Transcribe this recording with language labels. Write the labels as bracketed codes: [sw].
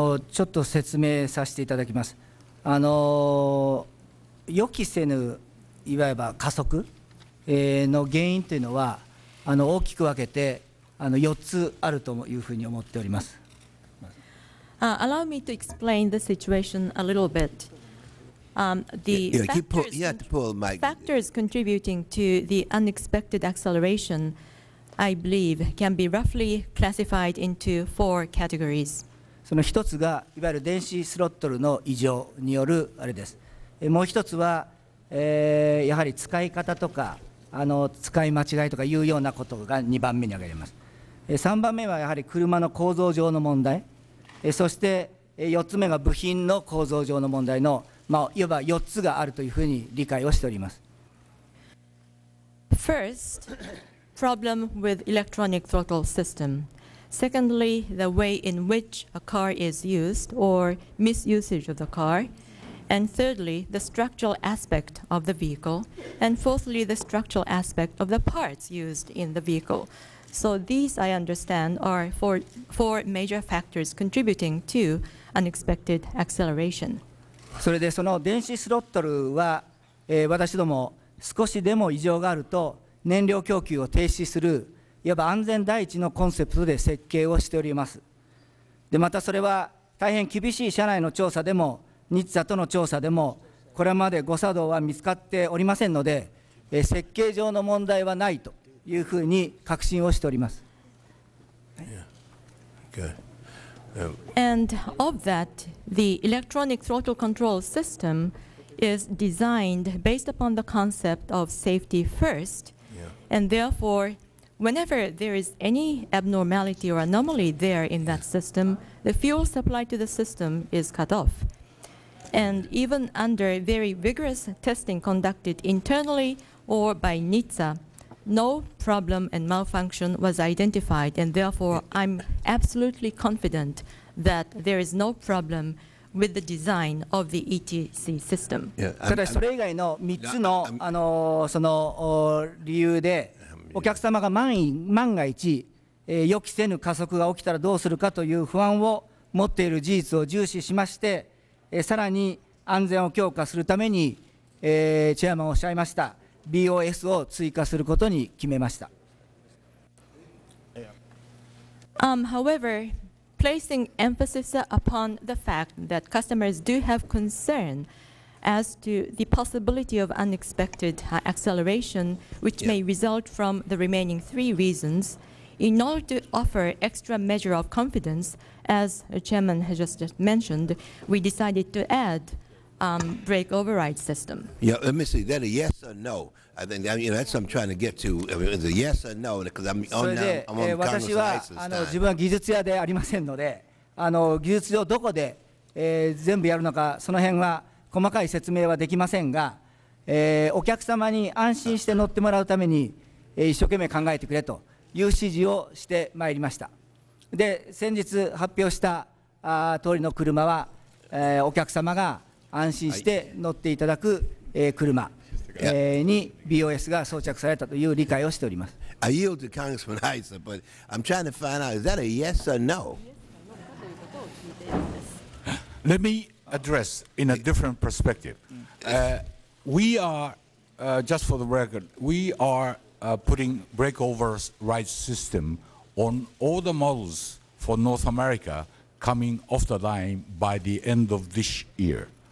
[ja] ちょっと説明させていただきます。予期せぬいわば加速の原因というのは大きく分けて4つあるというふうに思っております。 [en] Allow me to explain the situation a little bit. The factors contributing to the unexpected acceleration, I believe, can be roughly classified into 4 categories. [ja] その一つがいわゆる電子スロットルの異常によるあれです。もう一つは、やはり使い方とか使い間違いとかいうようなことが2番目に挙げられます。3番目はやはり車の構造上の問題、そして 4つ目が部品の構造上の問題の、いわば4つがあるというふうに理解をしております。 [en] First, problem with electronic throttle system. Secondly, the way in which a car is used or misusage of the car. And thirdly, the structural aspect of the vehicle. And fourthly, the structural aspect of the parts used in the vehicle. So these, I understand, are four major factors contributing to unexpected acceleration. [ja] それでその電子スロットルは、私ども少しでも異常があると燃料供給を停止するいわば安全第一のコンセプトで設計をしております。でまたそれは大変厳しい社内の調査でも日産との調査でもこれまで誤作動は見つかっておりませんので、設計上の問題はないというふうに確信をしております。 [en] And of that, the electronic throttle control system is designed based upon the concept of safety first, and therefore, whenever there is any abnormality or anomaly there in that system, the fuel supply to the system is cut off. And even under very vigorous testing conducted internally or by NHTSA, no problem and malfunction was identified, and therefore I'm absolutely confident that there is no problem with the design of the ETC system. [ja] ただそれ以外の3つの、その理由でお客様が万が一、予期せぬ加速が起きたらどうするかという不安を持っている事実を重視しまして、さらに安全を強化するために、チェアマンおっしゃいましたBOS を追加することに決めました。 [en] However, placing emphasis upon the fact that customers do have concern as to the possibility of unexpected acceleration, which may result from the remaining 3 reasons, in order to offer extra measure of confidence, as the chairman has just mentioned, we decided to add brake override system. Yeah, let me see. Is that a yes or no? I think that's what I'm trying to get to. I mean, is it a yes or no? Because I'm on [ja] 私 [en] Congress [ja] は [en] license [ja] 自分は技術屋でありませんので、技術上どこで、全部やるのか、その辺は細かい説明はできませんが、お客様に安心して乗ってもらうために、一生懸命考えてくれという指示をしてまいりました。で、先日発表した通りの車は、お客様が安心して乗っていただく、車、に BOS が装着されたという理解をしております。 [en] I yield to Congressman Heitzer, but I'm trying to find out, is that a yes or no? Let me address in a different perspective. We are, just for the record, we are putting brake override system on all the models for North America coming off the line by the end of this year.